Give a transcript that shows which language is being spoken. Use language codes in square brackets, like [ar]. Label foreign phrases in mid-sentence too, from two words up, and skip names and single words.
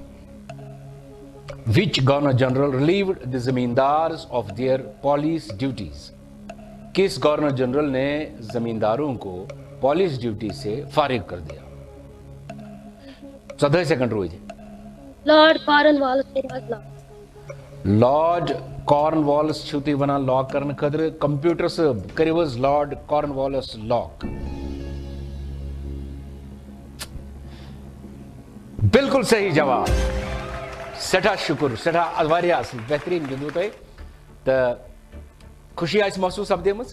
[en] Which Governor General relieved the zamindars of their police duties. [ur] کس گورنر جنرل نے زمینداروں کو پولیس ڈیوٹی سے فارغ کر دیا؟ [ks] 14 سیکنڈ روز. لارڈ کارن والیس. لارڈ کارن والیس چھو تُہۍ ونان لاک کرنہٕ خٲطرٕ؟ کمپیوٹر صٲب کٔرِو حظ لارڈ کارن والیس لاک. بالکل صحیح جواب. سٮ۪ٹھاہ شُکر. سٮ۪ٹھاہ واریاہ اصل. بہتریٖن گِنٛدوٕ تۄہہِ تہٕ خوشی آسہِ محسوٗس سپدیمٕژ.